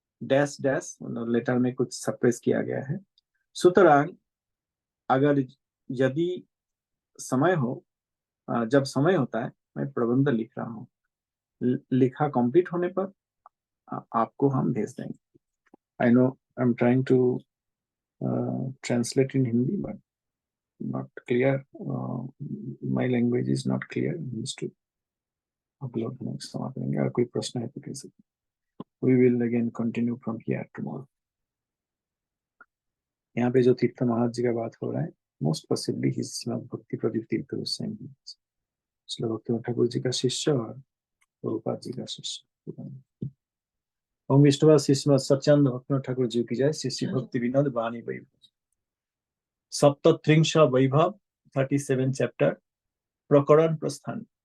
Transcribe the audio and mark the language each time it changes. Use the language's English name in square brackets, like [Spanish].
[Hindi] Dash dash letter में कुछ suppress किया गया है। सुतरां अगर यदि समय हो, जब समय होता है, मैं प्रबंध लिख रहा हूँ। लिखा कंप्लीट होने पर आपको हम भेज देंगे। [English] I know I am trying to translate in Hindi, but not clear. My language is not clear. Needs to upload next [Hindi] समय करेंगे। अगर कोई प्रश्न है तो कह सकते। [English] We will again continue from here tomorrow. [Hindi] यहाँ पे जो तीर्थ महाराज जी का बात हो रहा है, [English] most possibly [Hindi] ही श्रीमद् भक्ति प्रदीप तीर्थ गोस्वामी, श्रील भक्ति ठाकुर जी का शिष्य और प्रभुपाद जी का शिष्य। ओम विष्णुवाद श्रीमद् सच्चिदानंद भक्ति ठाकुर जी की जय। श्री भक्ति विनोद वाणी वैभव सप्तत्रिंश वैभव 37 चैप्टर प्रकरण प्रस्थान।